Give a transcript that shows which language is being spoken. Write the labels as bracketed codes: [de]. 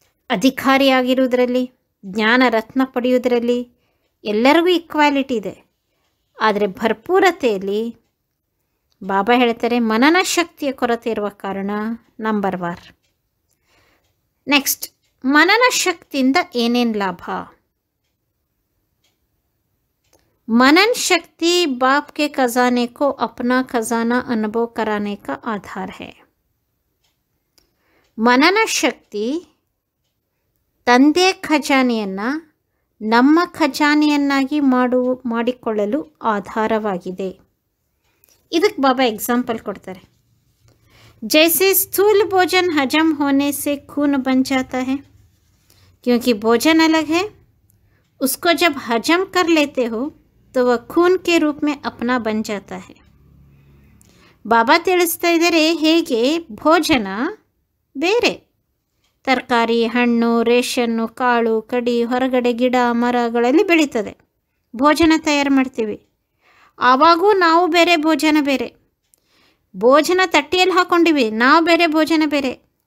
[kn] ಅಧಿಕಾರಿಯಾಗಿರುವುದರಲ್ಲಿ, ಜ್ಞಾನ ರತ್ನ ಪಡೆಯುವುದರಲ್ಲಿ ಎಲ್ಲರಿಗೂ ಈಕ್ವಾಲಿಟಿ ಇದೆ. ಆದರೆ ಭರ್ಪೂರತೆಯಲ್ಲಿ ಬಾಬಾ ಹೇಳ್ತಾರೆ ಮನನ ಶಕ್ತಿಯ ಕೊರತೆ ಇರುವ ಕಾರಣ ನಂಬರ್ ವಾರ್. ನೆಕ್ಸ್ಟ್, मनन शक्तिಯಿಂದ ಏನೇನು ಲಾಭ? [hi] मनन शक्ति बाप के खजाने को अपना खजाना अनुभव कराने का आधार है. [kn] मनन शक्ति ತಂದೆ ಖಜಾನೆಯನ್ನು ನಮ್ಮ ಖಜಾನೆಯನ್ನಾಗಿ ಮಾಡಿಕೊಳ್ಳಲು ಆಧಾರವಾಗಿದೆ. ಇದಕ್ಕೆ ಬಾಬಾ ಎಕ್ಸಾಂಪಲ್ ಕೊಡ್ತಾರೆ. [hi] जैसे स्थूल भोजन हजम होने से खून बन जाता है, क्योंकि भोजन अलग है उसको जब हजम कर लेते हो तो वह खून के रूप में अपना बन जाता है. [kn] ಬಾಬಾ ತಿಳಿಸ್ತಾ ಇದ್ದಾರೆ ಹೇಗೆ ಭೋಜನ ಬೇರೆ, ತರಕಾರಿ, ಹಣ್ಣು, ರೇಷನ್ನು, ಕಾಳು ಕಡಿ ಹೊರಗಡೆ ಗಿಡ ಮರಗಳಲ್ಲಿ ಬೆಳೀತದೆ, ಭೋಜನ ತಯಾರು ಮಾಡ್ತೀವಿ. ಆವಾಗೂ ನಾವು ಬೇರೆ, ಭೋಜನ ಬೇರೆ. ಭೋಜನ ತಟ್ಟೆಯಲ್ಲಿ ಹಾಕ್ಕೊಂಡಿವಿ, ನಾವು ಬೇರೆ, ಭೋಜನ ಬೇರೆ.